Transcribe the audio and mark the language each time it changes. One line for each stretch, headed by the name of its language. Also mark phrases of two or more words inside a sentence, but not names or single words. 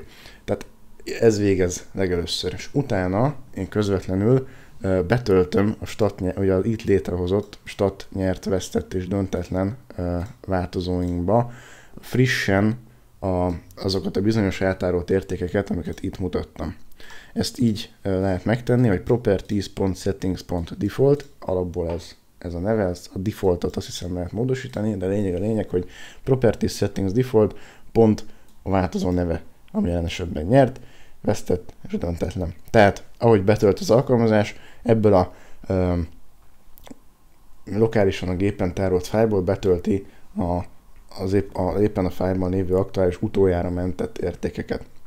Hungarian: Tehát ez végez legelőször, és utána én közvetlenül betöltöm ugye az itt létrehozott stat, nyert, vesztett és döntetlen változóinkba frissen azokat a bizonyos eltárolt értékeket, amiket itt mutattam. Ezt így lehet megtenni, hogy properties.settings.default, alapból ez a neve, a defaultot azt hiszem lehet módosítani, de a lényeg, hogy properties settings default pont a változó neve, ami jelen esetben nyert, vesztett és döntetlen. Tehát, ahogy betölt az alkalmazás, ebből a lokálisan a gépen tárolt fájlból betölti éppen a fájlban lévő aktuális utoljára mentett értékeket.